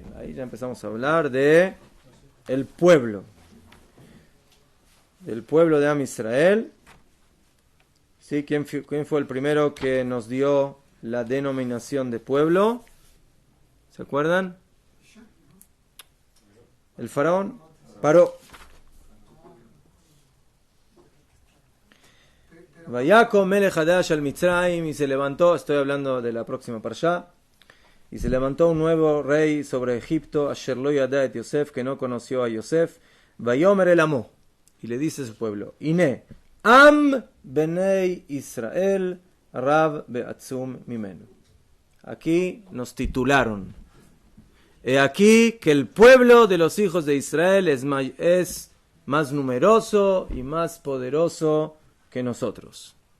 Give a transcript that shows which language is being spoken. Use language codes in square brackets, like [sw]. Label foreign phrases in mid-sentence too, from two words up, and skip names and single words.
[es] Ahí ya empezamos a hablar de el pueblo, del pueblo de Am Israel. ¿Sí? ¿Quién fue el primero que nos dio la denominación de pueblo? ¿Se acuerdan? El faraón Paró. [he] ויקם מלך חדש על מצרים, [es] y se levantó, estoy hablando de la próxima parsha, y se levantó un nuevo rey sobre Egipto, [he] אשר לא ידע את יוסף, [es] que no conoció a Yosef. [he] ויאמר אל עמו, [es] y le dice a su pueblo, [he] הנה עם בני ישראל רב ועצום ממנו. [es] Aquí nos titularon. He aquí que el pueblo de los hijos de Israel es más numeroso y más poderoso que nosotros.